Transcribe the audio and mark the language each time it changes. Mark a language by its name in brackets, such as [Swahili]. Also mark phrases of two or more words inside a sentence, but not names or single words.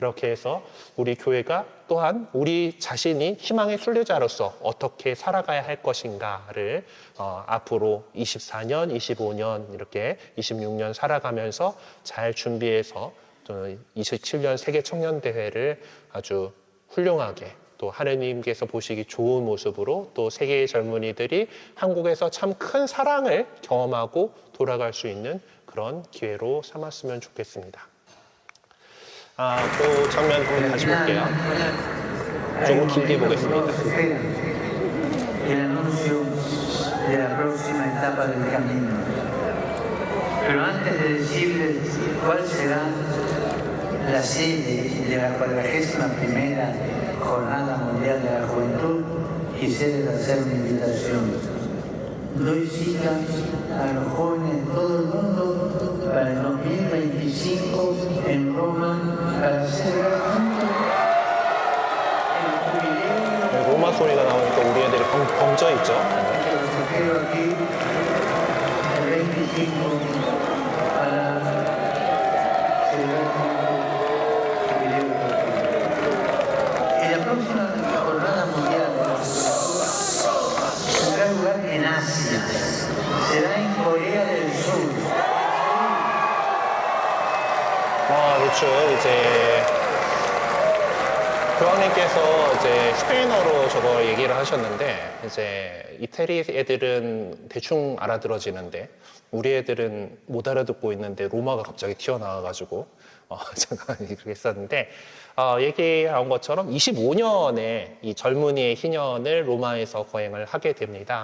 [Korean] 그렇게 해서 우리 교회가 또한 우리 자신이 희망의 순례자로서 어떻게 살아가야 할 것인가를 앞으로 24년, 25년 이렇게 26년 살아가면서 잘 준비해서 27년 세계 청년대회를 아주 훌륭하게 또 하느님께서 보시기 좋은 모습으로 또 세계의 젊은이들이 한국에서 참 큰 사랑을 경험하고 돌아갈 수 있는 그런 기회로 삼았으면 좋겠습니다. 또 장면 한번 다시 볼게요. 조금 길게 보겠습니다. [Spanish] El anuncio de la próxima etapa del camino. Pero antes de decirles cuál será la sede de la 41ª Jornada Mundial de la Juventud, quisiera hacer una invitación. Doy cita a los jóvenes de todo el mundo para el 2025 en Roma para celebrar juntos el jubileo. [Korean] 로마 소리가 나오니까 우리 애들이 벙쪄 있죠. [Spanish] Quiero aquí el 25 para celebrar juntos el jubileo. Y la próxima Jornada Mundial de la Juventud tendrá lugar en Asia. Será en Corea del Sur. [Korean] 그렇죠. 이제 교황님께서 이제 스페인어로 저거 얘기를 하셨는데 이제 이태리 애들은 대충 알아들어지는데 우리 애들은 못 알아듣고 있는데 로마가 갑자기 튀어나와가지고 잠깐 그렇게 했었는데 얘기한 것처럼 25년에 이 젊은이의 희년을 로마에서 거행을 하게 됩니다.